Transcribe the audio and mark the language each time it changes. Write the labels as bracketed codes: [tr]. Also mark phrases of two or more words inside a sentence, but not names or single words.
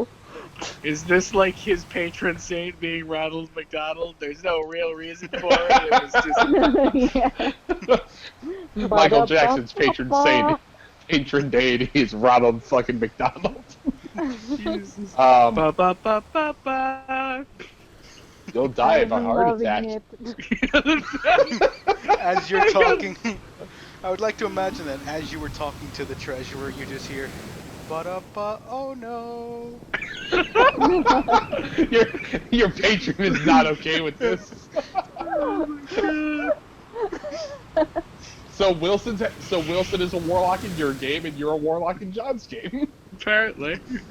[en] Is this like his patron saint being Ronald McDonald? There's no real reason for it. It was just Michael Jackson's patron saint, patron deity is Ronald fucking McDonald. Jesus. Um, Ba ba ba ba ba. You'll die of a heart attack. As you're talking, I would like to imagine that as you were talking to the treasurer, you just hear, ba-da-ba, oh no. Your patron is not okay with this. So Wilson is a warlock in your game, and you're a warlock in John's game. Apparently.